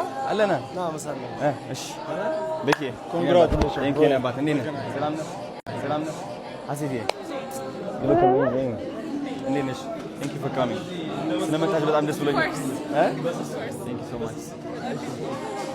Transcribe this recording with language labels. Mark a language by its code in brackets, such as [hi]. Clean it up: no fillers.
[am] አለና እሺ ቤኪ [en] congratulations. Thank you [am] ነባት። እንዴት ነህ? ሰላም ነህ? [en] አሲዲ you look amazing. [am] እንዴት ነሽ? [en] Thank you for coming. [am] ስለመጣሽ በጣም ደስ ብሎኛል። [en] Thank you so much.